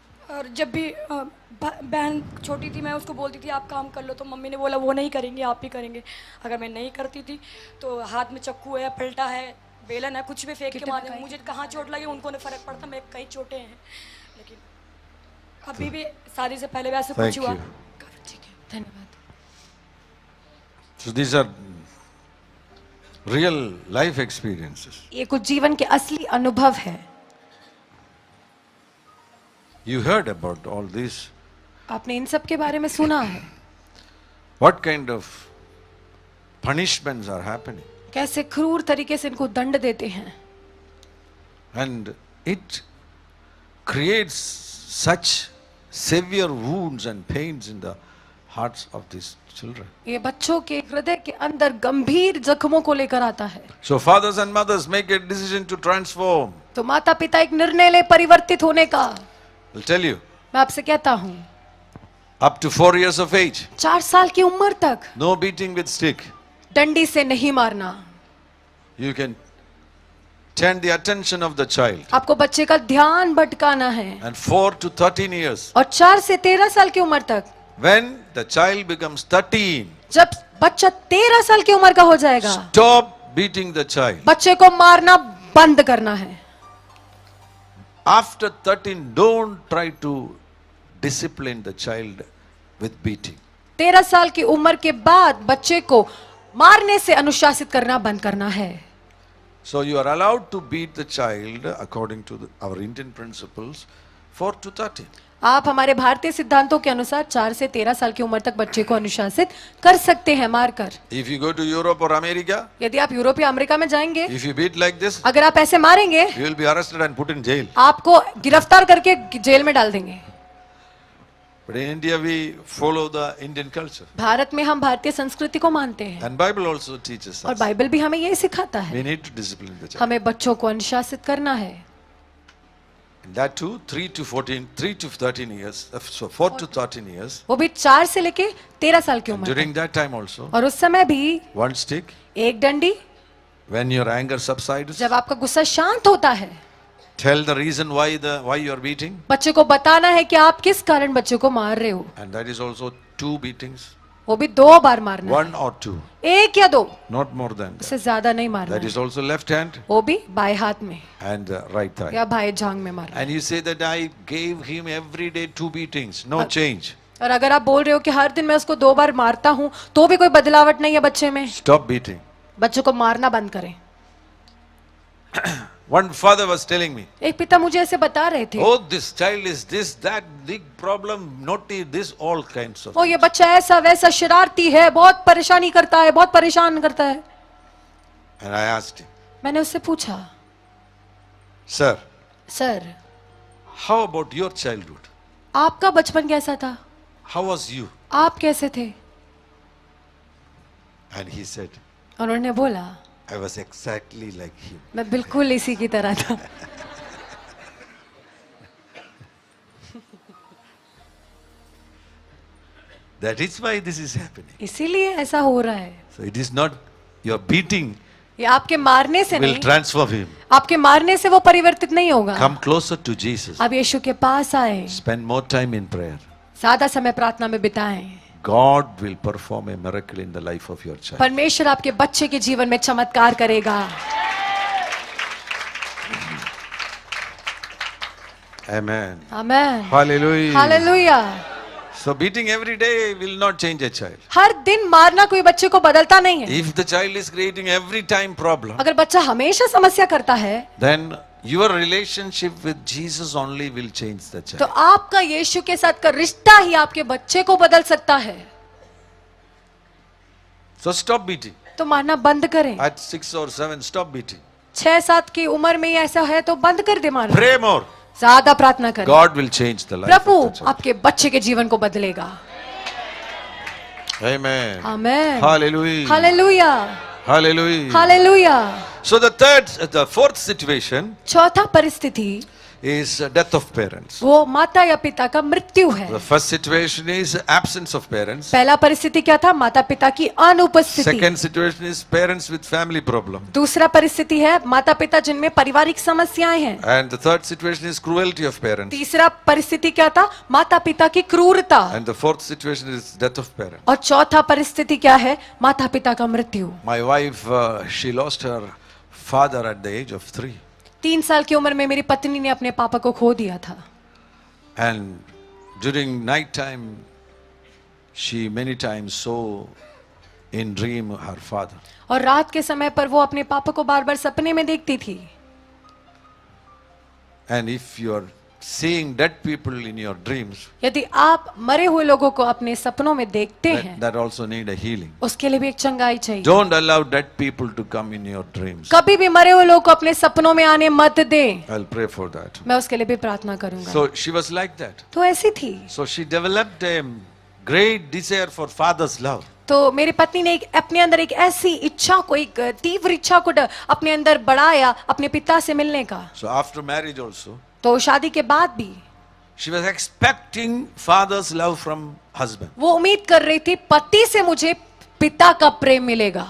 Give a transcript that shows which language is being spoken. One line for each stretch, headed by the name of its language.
Hindi: और जब भी बहन छोटी थी मैं उसको बोलती थी आप काम कर लो, तो मम्मी ने बोला वो नहीं करेंगे, आप ही करेंगे। अगर मैं नहीं करती थी तो हाथ में चक्कू है, पलटा है, बेलन है, कुछ भी फेंक के मार देंगे। मुझे कहाँ चोट लगी उनको नहीं फर्क पड़ता, मैं कई चोटें हैं, लेकिन अभी भी शादी से पहले वैसे कुछ
English: Thank
Hindi: हुआ।
English: you.
Hindi: ठीक है, धन्यवाद।
English: So these are real life experiences.
Hindi: ये कुछ जीवन के असली अनुभव है।
English: You heard about all this.
Hindi: आपने इन सब के बारे में सुना है।
English: What kind of punishments are happening?
Hindi: कैसे क्रूर तरीके से इनको दंड देते हैं।
English: And it creates such severe wounds and pains in the hearts of these children.
Hindi: ये बच्चों के हृदय के अंदर गंभीर जख्मों को लेकर आता है।
English: So fathers and mothers make a decision to transform.
Hindi: तो माता पिता एक निर्णय ले परिवर्तित होने का।
English: I'll tell you,
Hindi: मैं आपसे कहता हूँ,
English: up to 4 years of age,
Hindi: 4 साल की उम्र तक
English: no beating with stick.
Hindi: डंडी से नहीं मारना।
English: You can turn the attention of the child.
Hindi: आपको बच्चे का ध्यान भटकाना है।
English: And 4 to 13 years,
Hindi: और 4 से 13 साल की उम्र तक,
English: when the child becomes 13,
Hindi: जब बच्चा 13 साल की उम्र का हो जाएगा,
English: stop beating the child.
Hindi: बच्चे को मारना बंद करना है।
English: After 13, don't try to discipline the child with beating.
Hindi: 13 साल की उम्र के बाद बच्चे को मारने से अनुशासित करना बंद करना है।
English: So you are allowed to beat the child according to our Indian principles 4 to 13.
Hindi: आप हमारे भारतीय सिद्धांतों के अनुसार 4 से 13 साल की उम्र तक बच्चे को अनुशासित कर सकते हैं मारकर।
English: If you go to Europe or America,
Hindi: यदि आप यूरोप या अमेरिका में जाएंगे,
English: if you beat like this,
Hindi: अगर आप ऐसे मारेंगे,
English: you will be arrested and put in jail.
Hindi: आपको गिरफ्तार करके जेल में डाल देंगे।
English: But in India we follow the Indian culture.
Hindi: Bharat में हम भारतीय संस्कृति को मानते हैं
English: And Bible also teaches
Hindi: और
English: us.
Hindi: बाइबल भी हमें यही सिखाता है।
English: We need to discipline the child.
Hindi: हमें बच्चों को अनुशासित करना है।
English: And that too 3 to 13 years. So 4 to 13 years.
Hindi: वो भी 4 से लेके 13 साल की उम्र
English: During
Hindi: तक।
English: that time also,
Hindi: और उस समय भी
English: one stick.
Hindi: एक डंडी।
English: When your anger subsides,
Hindi: जब आपका गुस्सा शांत होता है,
English: tell the reason why you are beating.
Hindi: बच्चे को बताना है कि आप किस कारण बच्चे को मार रहे हो।
English: And that is also 2 beatings.
Hindi: वो भी 2 बार मारना है।
English: 1 or 2.
Hindi: 1 या 2,
English: Not more than that.
Hindi: उससे ज्यादा नहीं मारना
English: That
Hindi: है।
English: is also left hand
Hindi: वो भी बाएं हाथ में
English: and right thigh.
Hindi: या बाएं जांग में मारना।
English: And you say that I gave him every day 2 beatings. No change.
Hindi: और अगर आप बोल रहे हो कि हर दिन मैं उसको 2 बार मारता हूँ तो भी कोई बदलावट नहीं है बच्चे में,
English: Stop beating.
Hindi: बच्चों को मारना बंद करें।
English: One father was telling me,
Hindi: एक पिता मुझे ऐसे बता रहे थे,
English: oh, this child is this, that, big problem, naughty, this, all kinds of
Hindi: ओ ये
English: things.
Hindi: बच्चा ऐसा वैसा शरारती है, बहुत परेशानी करता है, बहुत परेशान करता है।
English: And I asked him,
Hindi: मैंने उससे पूछा,
English: sir,
Hindi: sir
English: how about your childhood?
Hindi: आपका बचपन कैसा था?
English: How was you?
Hindi: आप कैसे थे?
English: And he said,
Hindi: उन्होंने बोला,
English: I was exactly like him.
Hindi: मैं बिल्कुल इसी की तरह था।
English: That is why this is happening.
Hindi: इसीलिए ऐसा हो रहा है।
English: So it is not your beating
Hindi: ये आपके मारने से
English: will
Hindi: नहीं,
English: transform him.
Hindi: आपके मारने से वो परिवर्तित नहीं होगा।
English: Come closer to Jesus.
Hindi: अब यीशु के पास आए,
English: Spend more time in prayer.
Hindi: ज्यादा समय प्रार्थना में बिताएं।
English: God will perform a miracle in the life of your child.
Hindi: परमेश्वर आपके बच्चे के जीवन में चमत्कार करेगा।
English: Amen.
Hindi: Amen.
English: Hallelujah.
Hindi: Hallelujah.
English: So beating every day will not change a child.
Hindi: हर दिन मारना कोई बच्चे को बदलता नहीं है.
English: If the child is creating every time problem,
Hindi: अगर बच्चा हमेशा समस्या करता है,
English: then your relationship with Jesus only will change the
Hindi: तो
English: child.
Hindi: आपका यीशु के साथ का रिश्ता ही आपके बच्चे को बदल सकता है.
English: So stop beating.
Hindi: तो मारना बंद करें.
English: At 6 or 7, stop beating.
Hindi: 6-7 की उम्र में ही ऐसा है तो बंद कर दे मारना.
English: Pray more.
Hindi: ज्यादा प्रार्थना करें.
English: God will change the life
Hindi: Prabhu
English: of the child.
Hindi: आपके बच्चे के जीवन को बदलेगा.
English: Amen.
Hindi: Amen.
English: Hallelujah.
Hindi: Hallelujah.
English: Hallelujah.
Hindi: Hallelujah.
English: So the fourth situation
Hindi: चौथा परिस्थिति
English: is death of parents.
Hindi: वो माता या पिता का मृत्यु है.
English: The first situation is absence of parents.
Hindi: पहला परिस्थिति क्या था? माता पिता की अनुपस्थिति.
English: Second situation is parents with family problem.
Hindi: दूसरा परिस्थिति है माता पिता जिनमें पारिवारिक समस्याएं हैं.
English: And the third situation is cruelty of parents.
Hindi: तीसरा परिस्थिति क्या था? माता पिता की क्रूरता.
English: And the fourth situation is death of parents.
Hindi: और चौथा परिस्थिति क्या है? माता पिता का मृत्यु.
English: My wife, she lost her father at the age of 3.
Hindi: 3 साल की उम्र में मेरी पत्नी ने अपने पापा को खो दिया था.
English: And during night time, she many times saw in dream her father.
Hindi: और रात के समय पर वो अपने पापा को बार बार सपने में देखती थी.
English: And if you are seeing dead people in your dreams,
Hindi: यदि आप मरे हुए लोगों को अपने सपनों में देखते हैं,
English: that also need a healing.
Hindi: उसके लिए भी एक चंगाई चाहिए.
English: Don't allow dead people to come in your dreams.
Hindi: कभी भी मरे हुए लोगों को अपने सपनों में आने मत दें.
English: I'll pray for that.
Hindi: मैं उसके लिए भी प्रार्थना करूंगा.
English: So she was like that.
Hindi: तो ऐसी थी.
English: So she developed a great desire for father's love.
Hindi: तो मेरी पत्नी ने अपने अंदर एक ऐसी इच्छा को, एक तीव्र इच्छा को अपने अंदर बढ़ाया अपने पिता से मिलने का.
English: So after marriage also,
Hindi: तो शादी के बाद भी
English: she was expecting father's love from husband.
Hindi: वो उम्मीद कर रही थी पति से मुझे पिता का प्रेम मिलेगा.